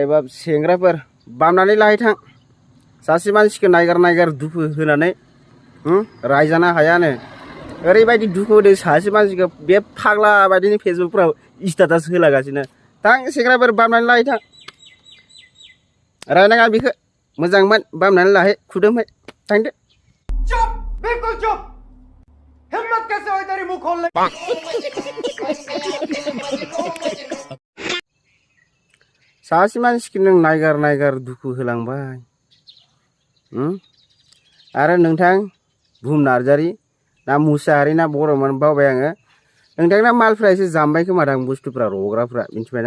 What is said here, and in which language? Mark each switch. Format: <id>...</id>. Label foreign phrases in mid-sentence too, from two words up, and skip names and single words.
<brx>बाप सेंग्राफोर बामनानै लाहै थां। सासे मानसिखौ नायगार दुखु होनानै रायजानो हायानो। ओरैबायदि दुखु होदों सासे मानसिखौ बे फाग्ला बायदिनि फेसबुकफ्राव स्टेटास होलागासिनो। थां सेंग्राफोर बामनानै लाहै थां। रायनाङा बेखौ मोजांमोन बामनानै लाहै खुदुमहै थांदो।</brx> <hi>चुप बिल्कुल चुप हिम्मत कैसे हुई तेरी मुंह खोलने</hi> <brx>सासे मानसिखौ नों नायगार दुखु होलांबाय। आरो नोंथां बुहुम नार्जारि ना मुसाहारि ना बर'मोन बावबाय आङो। नोंथांना मालफ्रा एसे जामबाय खोमादां बुस्थुफ्रा रग्राफ्रा मिथिबायना।</brx>